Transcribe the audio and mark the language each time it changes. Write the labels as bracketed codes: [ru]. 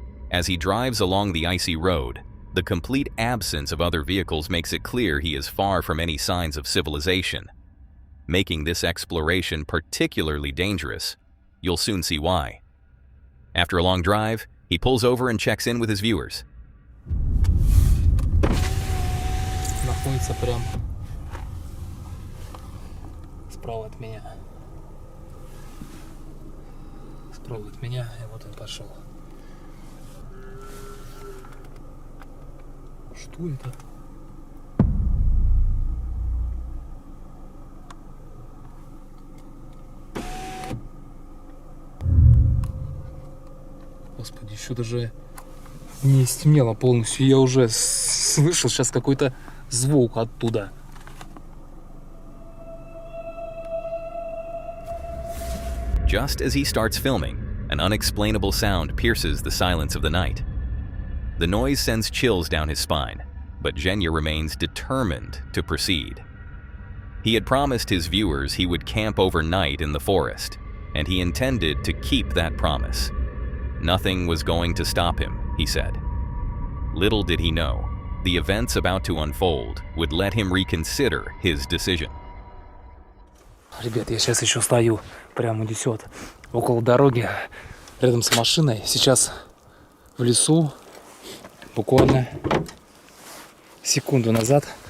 [en] As he drives along the icy road, the complete absence of other vehicles makes it clear he is far from any signs of civilization. Making this exploration particularly dangerous, you'll soon see why. After a long drive, he pulls over and checks in with his viewers. [ru] Находится прям справа от меня. Справа от меня, и вот он пошел. Что это? Господи, еще даже не стемнело полностью. Я уже слышал сейчас какой-то звук оттуда. [en] Just as he starts filming, an unexplainable sound pierces the silence of the night. The noise sends chills down his spine, but Zhenya remains determined to proceed. He had promised his viewers he would camp overnight in the forest, and he intended to keep that promise. Nothing was going to stop him, he said. Little did he know, the events about to unfold would let him reconsider his decision. [ru] Ребят, я сейчас еще стою, прямо несет около дороги, рядом с машиной. Сейчас в лесу, буквально секунду назад.